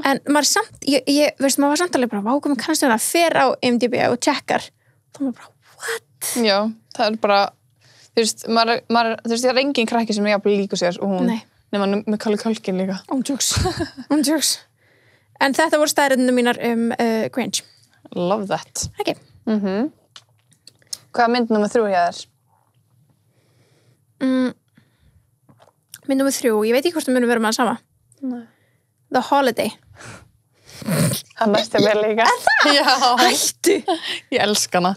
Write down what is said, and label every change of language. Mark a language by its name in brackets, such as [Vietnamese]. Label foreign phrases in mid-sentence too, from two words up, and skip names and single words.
[Icelandic] En maður samt, veist, maður var samt alveg bara, bákum ég kannast við hana, fer á IMDb og tjekkar. Þá maður bara, what? Já, það bara, þú veist, þú veist, það engin krakki sem jafnvel líku sér og hún, nema með Macaulay Culkin líka. Jokes. En þetta voru staðreyndir mínar Grinch. [English] Love that. [Icelandic] Okay. Hvað er mynd nummer 3 hjá þér? Mynd nummer 3, ég veit ekki hvort það muni vera með það sama. Nei. The Holiday. Það næstu mér líka. Já. Hættu. Ég elska hana.